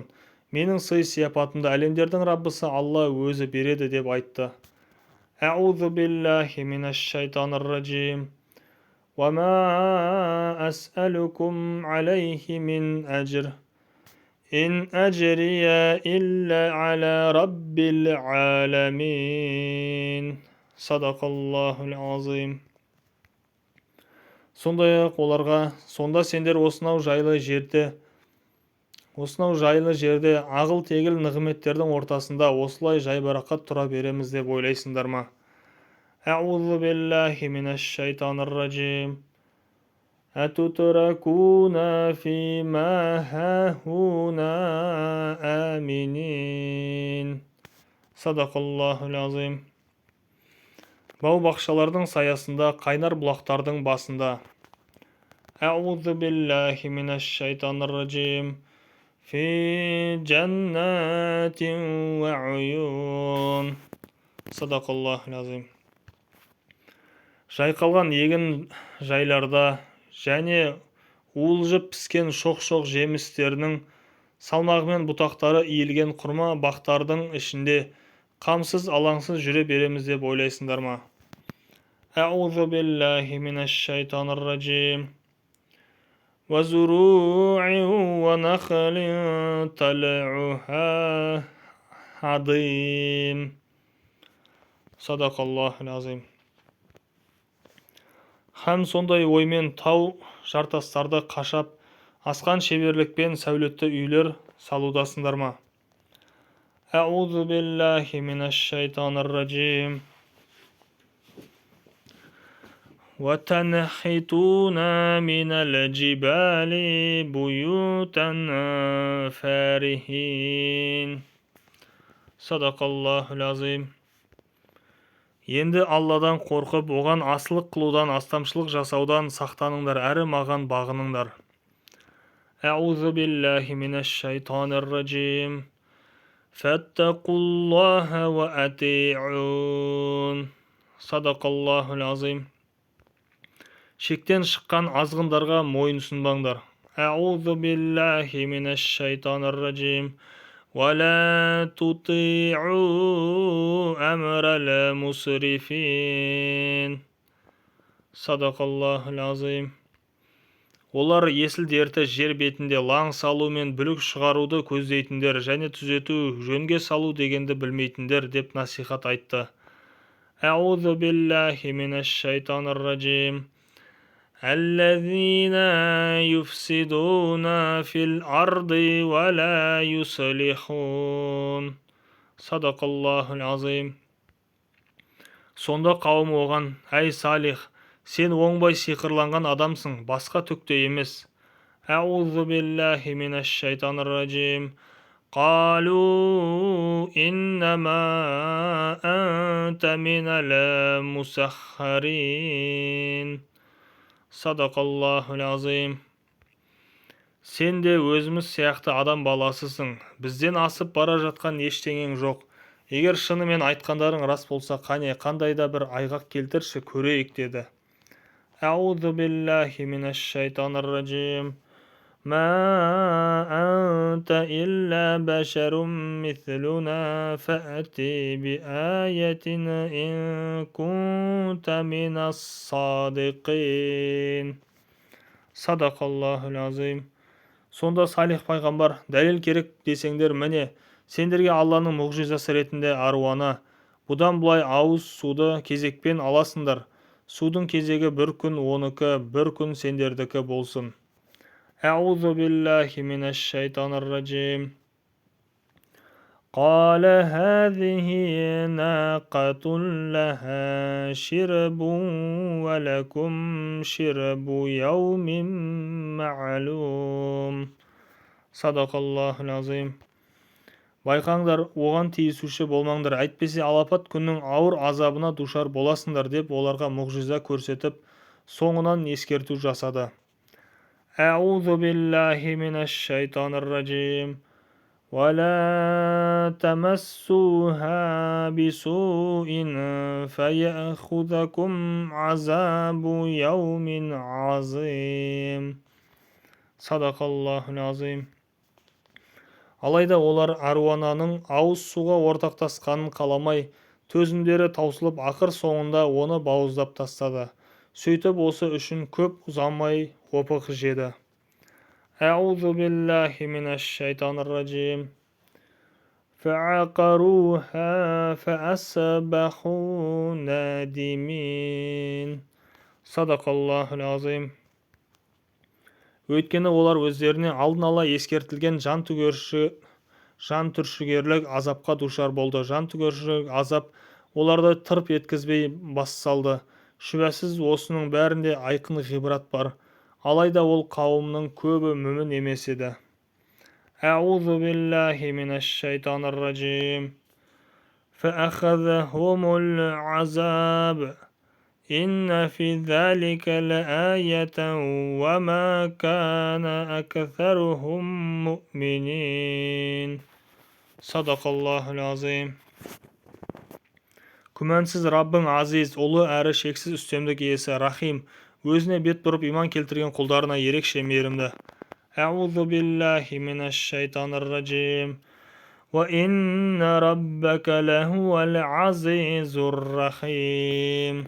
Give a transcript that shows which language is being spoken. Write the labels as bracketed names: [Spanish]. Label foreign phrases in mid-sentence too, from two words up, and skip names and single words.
[Kazakh] Менің сый-сияпатымды әлемдердің Раббысы Алла өзі береді деп айтты. [Arabic] أعوذ بالله من الشيطان الرجيم. وما أسألكم عليه من أجر. إن أجري إلا على رب العالمين. صدق الله العظيم. [Kazakh] Сондай-ақ оларға: сонда сендер осынау жайлы жерде ағыл-тегіл нығметтердің ортасында осылай жайбарақат тұра береміз деп ойлайсыңдар ма? [Arabic] أعوذ بالله من الشيطان الرجيم. أتتركون فيما هاهنا آمنين. صدق الله العظيم. [Kazakh] Бау-бақшалардың саясында, қайнар бұлақтардың басында. [Arabic] أعوذ بالله من الشيطان الرجيم. في جنات وعيون. صدق الله العظيم. [Kazakh] Жайқалған егін жайларда және уылжып піскен шоқ-шоқ жемістерінің салмағымен бұтақтары иілген құрма бақтардың ішінде қамсыз алаңсыз жүре береміз деп ойлайсыңдар ма? [Arabic] أعوذ بالله من الشيطان الرجيم. وزروع ونخل طلعها هضيم. صدق الله العظيم. [Kazakh] Һәм сондай оймен тау жартастарды қашап, асқан шеберлікпен сәулетті үйлер салудасыңдар ма? [Arabic] أعوذ بالله من الشيطان الرجيم. وتنحتون من الجبال بيوتا فارهين. صدق الله العظيم. [Kazakh] Енді Алладан қорқып, оған асылық қылудан, астамшылық жасаудан сақтаныңдар, әрі маған бағыныңдар. [Arabic] أعوذ بالله من الشيطان الرجيم. فاتقوا الله وأطيعون. صدق الله العظيم. [Kazakh] Шектен шыққан азғындарға мойынсұнбаңдар. [Arabic] أعوذ بالله من الشيطان الرجيم. ولا تطيعوا أمر المسرفين. صدق الله العظيم. [Kazakh] Олар есіл-дерті жер бетінде лаң салу мен бүлік шығаруды көздейтіндер және түзету, жөнге салу дегенді білмейтіндер деп насихат айтты. [Arabic] أعوذ بالله من الشيطان الرجيم. الذين يفسدون في الأرض ولا يصلحون. صدق الله العظيم. [Kazakh] Сонда қауым оған: әй Салих, сен оңбай сиқырланған адамсың, басқа түкте емес. [Arabic] أعوذ بالله من الشيطان الرجيم. قالوا إنما أنت من المسخرين. صدق الله العظيم. [Kazakh] Сен де өзіміз сияқты адам баласысың. Бізден асып бара жатқан ештеңең жоқ. Егер шынымен айтқандарың рас болса, қане, қандай да бір айғақ келтірші, көрейік деді. [Arabic] أعوذ بالله من الشيطان الرجيم. ما أنت إلا بشر مثلنا فأت بآية إن كنت من الصادقين. صدق الله العظيم. [Kazakh] Сонда Салих пайғамбар: дәлел керек десеңдер, міне, сендерге Алланың мұғжизасы ретінде аруана. Бұдан былай ауыз суды кезекпен аласыңдар. Судың кезегі бір күн оныкі, бір күн сендердікі болсын. [Arabic] أعوذ بالله من الشيطان الرجيم. قال هذه ناقة لها شرب ولكم شرب يوم معلوم. صدق الله العظيم. [Kazakh] Байқаңдар, оған тиісуші болмаңдар, әйтпесе алапат күннің ауыр азабына душар боласыңдар деп оларға мұғжиза көрсетіп, соңынан ескерту жасады. [Arabic] أعوذ بالله من الشيطان الرجيم. ولا تمسوها بسوء فيأخذكم عذاب يوم عظيم. صدق الله العظيم. [Kazakh] Алайда олар аруананың ауыз суға ортақтасқанын қаламай, төзімдері таусылып, ақыр соңында оны бауыздап тастады. Сөйтіп осы үшін көп ұзамай опық жеді. [Arabic] أعوذ بالله من الشيطان الرجيم. فعقروها فأصبحوا نادمين. صدق الله العظيم. [Kazakh] Өйткені олар өздеріне алдын ала ескертілген жан түршігерлік азапқа душар болды. Жан түршігерлік азап оларды тырп еткізбей бас салды. Шүбәсіз осының бәрінде айқын ғибрат бар. Алайда ол қауымның көбі мүмін емес еді. [Arabic] أعوذ بالله من الشيطان الرجيم. فأخذهم العذاب. إن في ذلك لآية وما كان أكثرهم مؤمنين. صدق الله العظيم. [Kazakh] Күмәнсіз Раббың азиз, ұлы әрі шексіз үстемдік иесі, рахим, өзіне бет бұрып иман келтірген құлдарына ерекше мейірімді. [Arabic] أعوذ بالله من الشيطان الرجيم. وإن ربك لهو العزيز الرحيم.